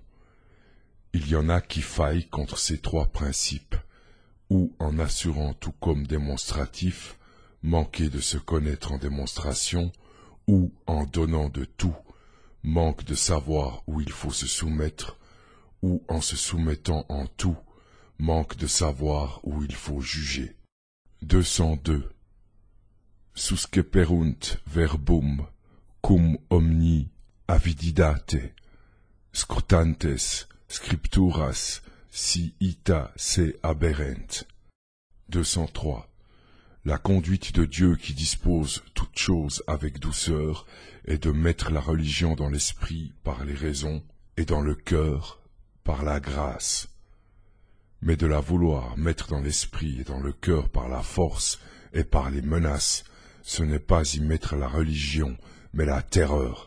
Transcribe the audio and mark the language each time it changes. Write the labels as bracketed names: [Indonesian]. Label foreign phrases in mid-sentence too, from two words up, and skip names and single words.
[French] Il y en a qui faillent contre ces trois principes, ou en assurant tout comme démonstratif, manquer de se connaître en démonstration, ou en donnant de tout, manque de savoir où il faut se soumettre, ou en se soumettant en tout, manque de savoir où il faut juger. 202. [Latin] Susceperunt verbum, cum omni avididate, scrutantes scripturas, si ita se aberrent. [French] 203. La conduite de Dieu qui dispose toutes choses avec douceur est de mettre la religion dans l'esprit par les raisons et dans le cœur par la grâce. Mais de la vouloir mettre dans l'esprit et dans le cœur par la force et par les menaces, ce n'est pas y mettre la religion, mais la terreur.